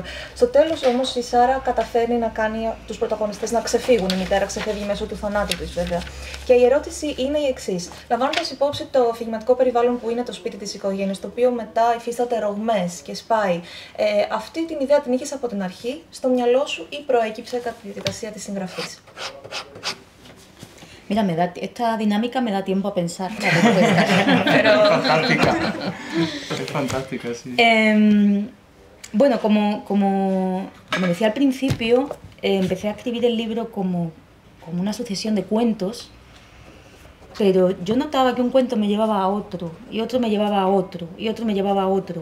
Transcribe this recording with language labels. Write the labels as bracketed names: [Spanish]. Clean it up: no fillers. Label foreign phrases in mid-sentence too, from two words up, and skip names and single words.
[Greek] Στο τέλος όμως η Σάρα καταφέρνει να κάνει τους πρωταγωνιστές να ξεφύγουν, η μητέρα ξεφεύγει μέσω του θανάτου της βέβαια. Και η ερώτηση είναι η εξής. Λαμβάνοντας υπόψη το αφηγηματικό περιβάλλον που είναι το σπίτι της οικογένειας, το οποίο μετά υφίσταται ρογμές και σπάει, αυτή την ιδέα την είχες από την αρχή στο μυαλό σου ή προέκυψε κατά τη διαδικασία της συγγραφής? [Spanish] Mira, esta dinámica me da tiempo a pensar. Pero... Fantástica. Es fantástica, sí. Bueno, como decía al principio, empecé a escribir el libro como una sucesión de cuentos, pero yo notaba que un cuento me llevaba a otro, y otro me llevaba a otro, y otro me llevaba a otro.